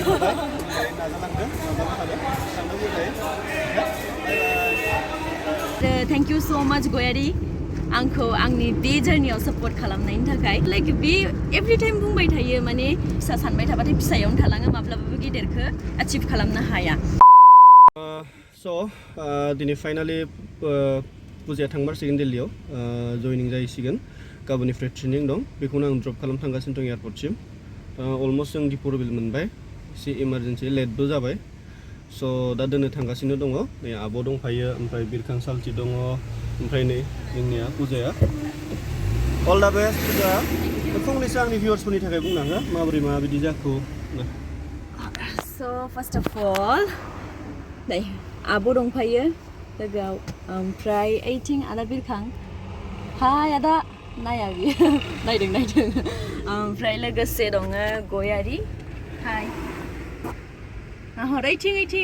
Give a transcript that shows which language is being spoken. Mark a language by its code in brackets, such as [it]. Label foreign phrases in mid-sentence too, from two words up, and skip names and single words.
[en] Thank you so much [brx] Goyari आंखौ आंनि बे जर्नियाव सपोर्ट खालामनायनि थाखाय लाइक बे [en] every time [brx] बुंबाय थायो माने फिसा सानबाय थाबाथाय फिसायावनो थालाङो माब्लाबाबो गिदिरखौ अचिभ खालामनो हाया स' दिनै फाइनालि पुजाया थांमारसिगोन दिल्लीयाव जयनिं जाहैसिगोन गाबोननिफ्राय ट्रेनिं दं बेखौनो आं ड्रप खालामनो थांगासिनो दं एयारपर्टसिम अलमस्ट जों दिपरबिल मोनबाय एसे इमारजेन्सि लेटबो जाबाय स' दा दोननो थांगासिनो दङ नै आब' दंफायो ओमफ्राय बिरखां सालथि दङ ओमफ्राय नै जोंनिया पुजाया [en] all the best [brx] पुजा फंनैसो आंनि भिउवार्सफोरनि थाखाय बुंना हो माबोरै माबायदि जाखो [en] So first of all [brx] नै आब' दंफायो लोगोआव ओमफ्राय ओइथिं आदा बिरखां हाय आदा नाया बियो नायदों ओमफ्राय लोगोसे दङ गयारि हाय नाहर ओइथिं